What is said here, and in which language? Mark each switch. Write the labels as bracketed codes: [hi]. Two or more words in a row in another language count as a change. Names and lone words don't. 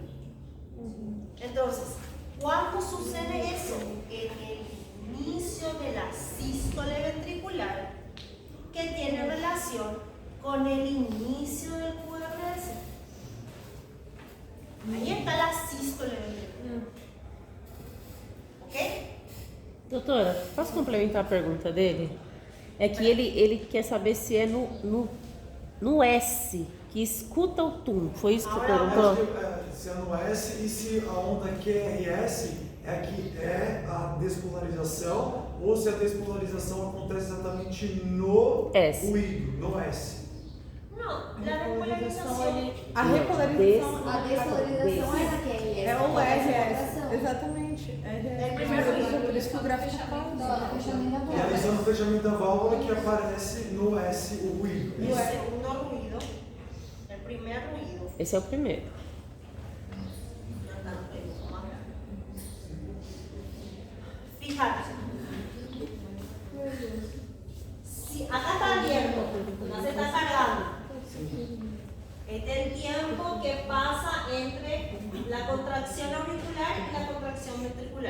[es] Entonces, ¿cuándo sucede eso? En el inicio de la sístole ventricular, que tiene relación con el inicio del QRS. Ahí está la sístole ventricular. ¿Ok? [pt] Doutora, posso complementar a pergunta dele? É que ele quer saber se é no S, que escuta o tum. Foi isso que você perguntou? Se é no S e se a onda QRS é a despolarização ou se a despolarização acontece exatamente no S. ruído, no S. [es] No, la despolarización. [pt] A repolarização. A despolarização é a QRS. É o RS. Exatamente. É o primeiro ruído. Por isso que o gráfico fala. Fechamento da válvula. Realizando o fechamento da válvula que aparece no S o ruído. [es] El segundo ruido, el primer ruido. [pt] Esse é o primeiro. [es] Fíjate. Si acá está abierto, no se está cargando. Este es el tiempo que pasa entre la contracción auricular y la contracción ventricular.